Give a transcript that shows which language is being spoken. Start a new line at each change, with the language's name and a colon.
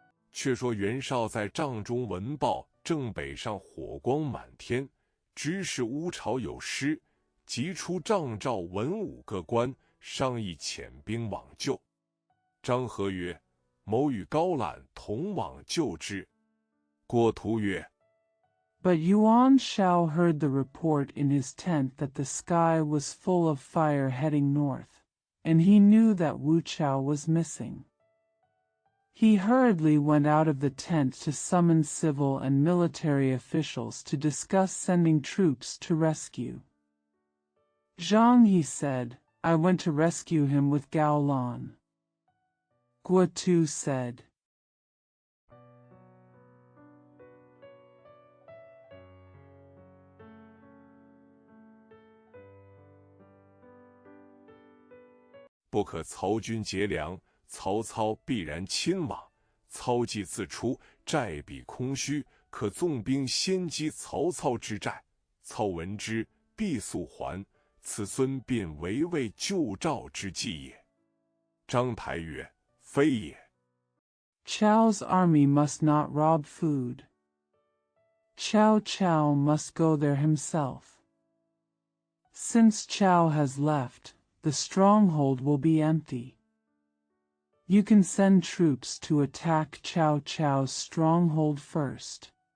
Chinese: 却说袁绍在帐中闻报，正北上火光满天，知是乌巢有失，即出帐召文武各官，商议遣兵往救。张合曰：“某与高览同往救之。” 郭图曰：
English: But Yuan Shao heard the report in his tent that the sky was full of fire heading north, and he knew that Wu Chao was missing. He hurriedly went out of the tent to summon civil and military officials to discuss sending troops to rescue. Zhang Yi said, "I went to rescue him with Gao Lan." Guo Tu said,
Chinese: 不可曹军劫粮，曹操必然亲往。操既自出，寨彼空虚，可纵兵先击曹操之寨。操闻之，必速还。此孙便围魏救赵之计也。张台曰：“非也。”
English: Chao's army must not rob food. Chao must go there himself. Since Chao has left, the stronghold will be empty. You can send troops to attack Chao's stronghold first.